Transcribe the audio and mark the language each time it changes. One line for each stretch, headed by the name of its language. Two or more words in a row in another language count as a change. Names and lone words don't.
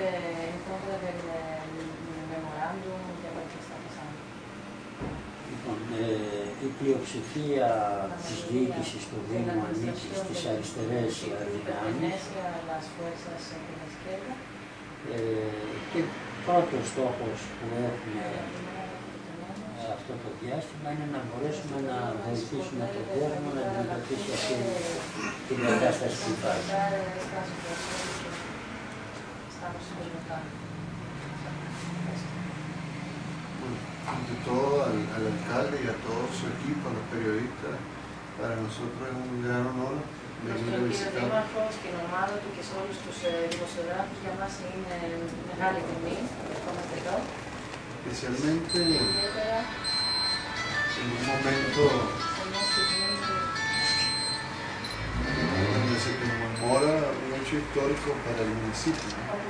Greek: Λοιπόν, η πλειοψηφία της διοίκησης του Δήμου ανήκει στις αριστερές δυνάμεις και πρώτος στόχος που έχουμε αυτό το διάστημα είναι να μπορέσουμε να βοηθήσουμε τον κόσμο να αντιμετωπίσει αυτή την κατάσταση που υπάρχει.
Spanish: Invitó al alcalde y a todo su equipo, a los periodistas. Para nosotros es un gran honor venir a visitar. Especialmente en un momento donde se conmemora un hecho histórico para el municipio, ¿no?